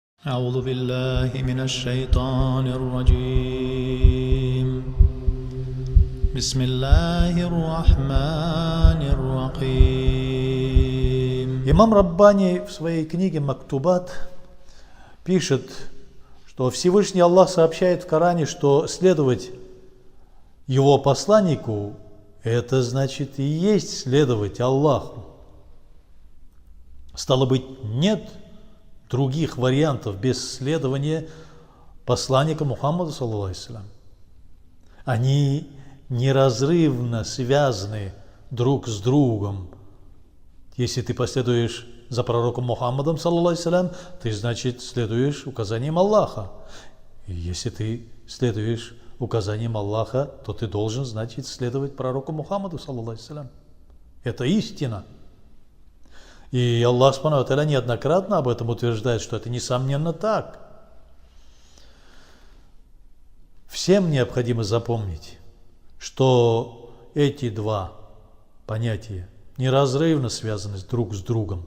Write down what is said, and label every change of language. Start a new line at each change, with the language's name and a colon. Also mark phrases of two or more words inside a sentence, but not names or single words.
Arabic: أعوذ بالله من الشيطان الرجيم بسم الله الرحمن الرحيم.
Russian: Имам Раббани в своей книге «Мактубат» пишет, что Всевышний Аллах сообщает в Коране, что следовать его посланнику – это значит и есть следовать Аллаху. Стало быть, нет других вариантов без следования посланника Мухаммада,
Arabic: صلى الله عليه وسلم.
Russian: Они неразрывно связаны друг с другом. Если ты последуешь за пророком Мухаммадом,
Arabic: صلى الله عليه وسلم,
Russian: ты, значит, следуешь указаниям Аллаха. И если ты следуешь указаниям Аллаха, то ты должен, значит, следовать пророку Мухаммаду,
Arabic: صلى الله عليه وسلم.
Russian: Это истина. И
Arabic: الله سبحانه وتعالى
Russian: неоднократно об этом утверждает, что это несомненно так. Всем необходимо запомнить, что эти два понятия неразрывно связаны друг с другом.